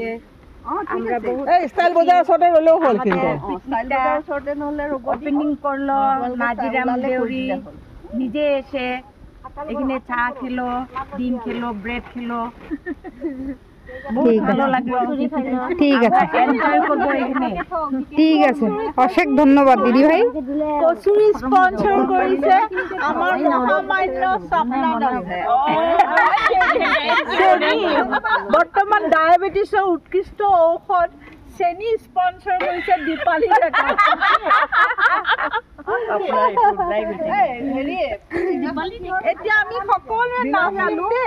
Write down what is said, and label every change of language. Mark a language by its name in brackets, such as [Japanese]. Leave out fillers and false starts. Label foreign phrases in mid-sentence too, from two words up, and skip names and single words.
[Bangla] আমরা ওপেনিং করলো নাজিরাম দেউরি নিজে এসে এখানে চা খেলো, ডিম খেলো, ব্রেড খেলো। ভালো লাগলো। ঠিক আছে, এনজয় করবো এখানে। ঠিক আছে, অশেষ ধন্যবাদ দিদি ভাই। [Assamese] কচুরি স্পন্সর কৰিছে আমাৰ মহামান্য স্বপ্নান আছে। বৰ্তমান ডায়েবেটিছৰ উৎকৃষ্ট ঔষধ চেনি স্পন্সৰ কৰিছে দীপালী ডেকা। এতিয়া আমি সকলোৱে নাম গালো দেই।